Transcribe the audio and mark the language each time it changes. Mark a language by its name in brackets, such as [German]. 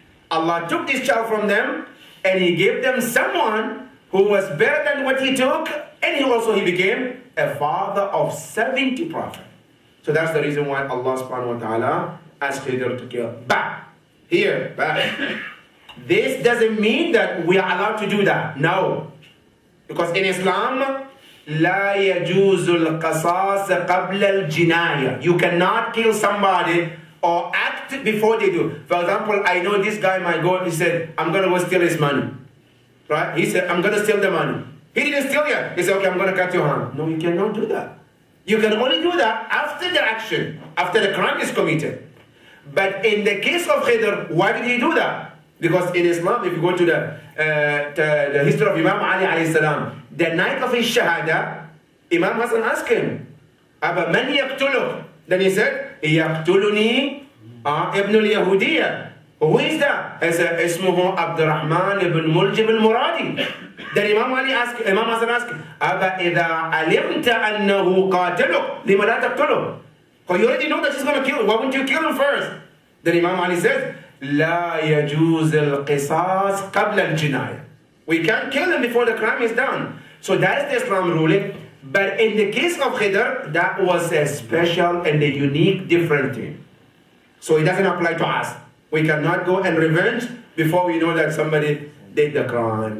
[English] Allah took this child from them and he gave them someone who was better than what he took, and he became a father of 70 prophets. So that's the reason why Allah subhanahu wa ta'ala asked Khidr to kill. But here, this doesn't mean that we are allowed to do that. No. Because in Islam, [Arabic] لا يجوز القصاص قبل الجناية. [English] You cannot kill somebody or act before they do. For example, I know this guy might go, he said, I'm going to go steal his money. Right? He said, I'm going to steal the money. He didn't steal yet. He said, okay, I'm going to cut your hand. No, you cannot do that. You can only do that after the action, after the crime is committed. But in the case of Khidr, why did he do that? Because in Islam, if you go to the history of Imam Ali alayhi salam, the night of his shahada, Imam Hassan asked him, [Arabic] Aba man yaqtuluk? [English] Then he said, [Arabic] Yaqtuluni ibn al-Yahudiyya. [English] Who is that? He said, Ismuhu Abdurrahman ibn Muljib al-Muradi. Then Imam Hassan asked, [Arabic] Aba idha alimta annahu qatiluk, lima la taqtuluk? [English] Because you already know that he's going to kill him. Why wouldn't you kill him first? Then Imam Ali says, [Arabic] لا يجوز القصاص قبل الجناية. [English] We can't kill him before the crime is done. So that is the Islam ruling. But in the case of Khidr, that was a special and a unique, different thing. So it doesn't apply to us. We cannot go and revenge before we know that somebody did the crime.